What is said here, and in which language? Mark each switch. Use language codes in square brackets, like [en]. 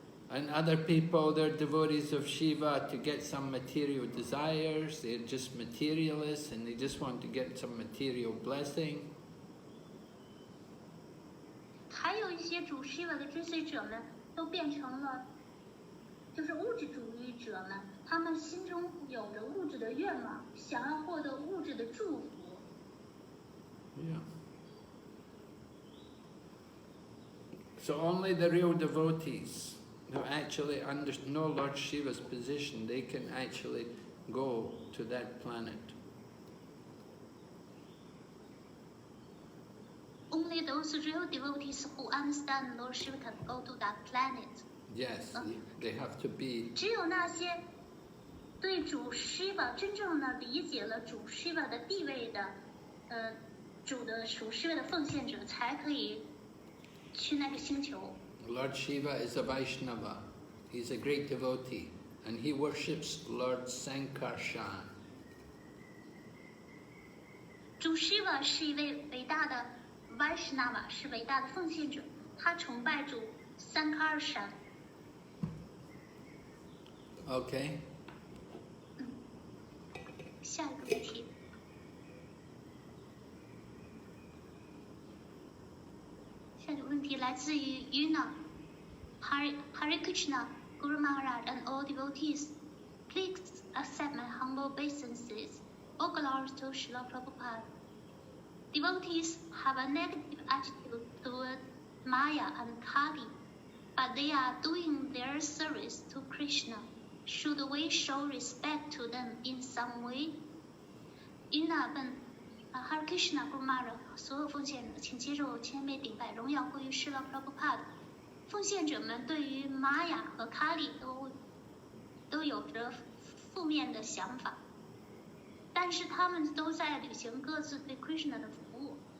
[en] And other people, they're devotees of Shiva to get some material desires, they're just materialists and they just want to get some material blessing. [zh] 还有一些主 Shiva 的追随者们都变成了就是物质主义者们，他们心中有着物质的愿望，想要获得物质的祝福。 [en] Yeah. So only the real devotees who actually know Lord Shiva's position, they can actually go to that planet. Only those real devotees who understand Lord Shiva can go to that planet. Yes, they have to be. [zh] 只有那些对主 Shiva 真正的理解了主 Shiva 的地位的，主 Shiva 的奉献者，才可以去那个星球。 [en] Lord Shiva is a Vaishnava. He's a great devotee, and he worships Lord Sankarshan. [zh] 主 Shiva 是一位伟大的 Vaishnava， 是伟大的奉献者，他崇拜主 Sankarshan。 [en] Okay. [zh] 下一个问题。下一个问题来自于 Yuna [en] Hare Krishna, Guru Maharaj and all devotees. Please accept my humble obeisances. All glories to Srila Prabhupada. Devotees have a negative attitude toward Maya and Kali, but they are doing their service to Krishna. Should we show respect to them in some way? [zh] Yuna 问Hare Krishna Guru Maharaj 所有奉献者，请接受谦卑顶拜，荣耀归于Srila Prabhupada。奉献者们对于玛雅和卡里都有着负面的想法，但是他们都在履行各自对 Krishna 的服务。